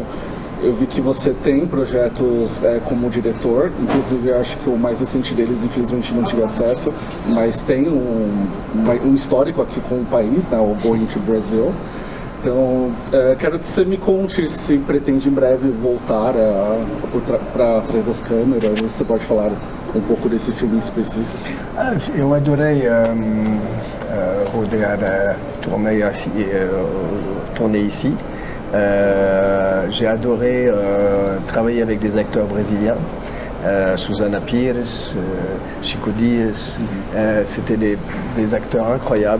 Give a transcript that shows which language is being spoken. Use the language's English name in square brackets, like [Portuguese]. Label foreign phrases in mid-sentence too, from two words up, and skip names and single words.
[Portuguese] Eu vi que você tem projetos como diretor, inclusive acho que o mais recente deles, infelizmente não tive acesso, mas tem um histórico aqui com o país, né, o Going to Brazil. Então, quero que você me conte se pretende em breve voltar para trás das câmeras, você pode falar um pouco desse filme em específico. Eu adorei [French] tourner ici. J'ai adoré travailler avec des acteurs brésiliens. Susana Pires, Chico Diaz, c'était des acteurs incroyables.